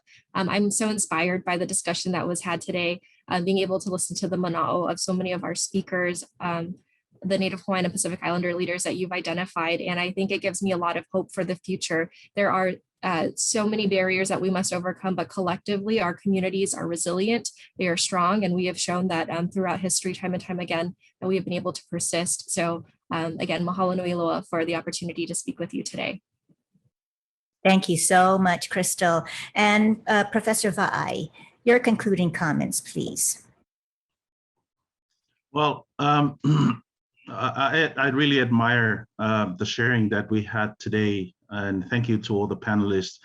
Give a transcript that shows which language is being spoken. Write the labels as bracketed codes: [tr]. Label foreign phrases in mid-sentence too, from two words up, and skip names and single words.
[en] I'm so inspired by the discussion that was had today, being able to listen to the mana'o of so many of our speakers, the Native Hawaiian and Pacific Islander leaders that you've identified. And I think it gives me a lot of hope for the future. There are so many barriers that we must overcome, but collectively our communities are resilient, they are strong, and we have shown that throughout history, time and time again, that we have been able to persist. So again, [haw] mahalo nui loa [en] for the opportunity to speak with you today. Thank you so much, Krystal. And Professor Vaai, your concluding comments, please. Well, I really admire the sharing that we had today, and thank you to all the panelists.